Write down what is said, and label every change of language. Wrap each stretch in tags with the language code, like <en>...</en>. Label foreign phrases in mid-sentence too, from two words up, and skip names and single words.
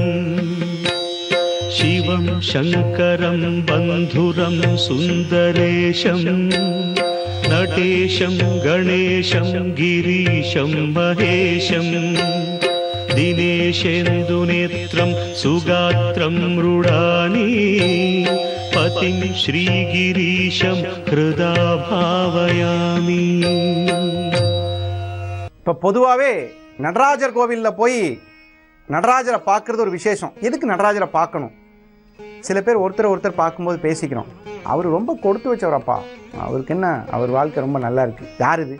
<sa>शिवं शङ्करं बन्धुरं सुन्दरेशं नटेशं गणेशं गिरीशं महेशं दिनेशेन्दुनेत्रं सुगात्रं मृडानि पतिं श्रीगिरीशं हृदा भावयामि.</sa> <ta>இப்போ பொதுவாகவே நடராஜர் கோவிலில் போய் நடராஜரை பார்க்குறது ஒரு விசேஷம். எதுக்கு நடராஜரை பார்க்கணும்? சில பேர் ஒருத்தர் பார்க்கும்போது பேசிக்கிறோம், அவர் ரொம்ப கொடுத்து வச்சவரப்பா, அவருக்கு என்ன, அவர் வாழ்க்கை ரொம்ப நல்லா இருக்குது. யார் இது?</ta>